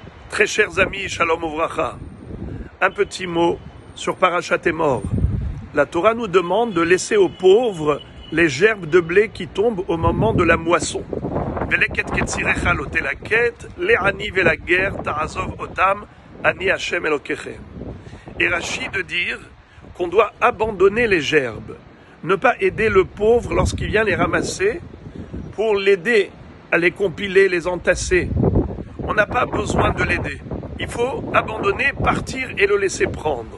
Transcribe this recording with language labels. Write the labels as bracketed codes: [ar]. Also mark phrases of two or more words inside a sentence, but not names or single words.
[fr] Très chers amis, [he] שלום וברכה, [fr] un petit mot sur Parashat Emor. La Torah nous demande de laisser aux pauvres les gerbes de blé qui tombent au moment de la moisson. [he] ולקט קצירך לא תלקט, לעני ולגר תעזב אתם, אני ה׳ אלקיכם. [fr] Et Rashi de dire qu'on doit abandonner les gerbes, ne pas aider le pauvre lorsqu'il vient les ramasser, pour l'aider à les compiler, les entasser. On n'a pas besoin de l'aider. Il faut abandonner, partir et le laisser prendre.